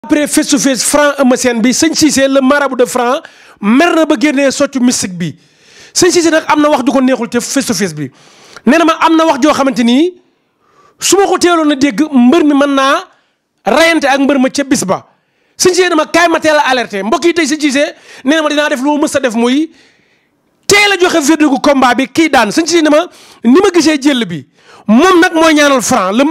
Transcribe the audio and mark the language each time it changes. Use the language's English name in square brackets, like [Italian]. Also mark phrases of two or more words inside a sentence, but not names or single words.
[Wolof] après [English] face to face [Wolof] Franc Eumeu Sène bi sëñ Cissé [French] le marabout de Franc [Wolof] mer na ba génnee soccu mystique bi sëñ Cissé nag am na wax du ko neexul te [English] face to face [Wolof] bi nee na ma am na wax joo xamante ni su ma ko teeloon a dégg mbër mi mën naa rayante ak mbër ma ca bis ba sëñ Cissé dama kaay ma teel a alerté mbokk yi tey sëñ Cissé nee na ma dinaa def lu ma mës a def muy teel a joxe verdict combat bi kii daan sëñ Cissé ne ma ni ma gisee jël bi moom nag mooy ñaanal Franc le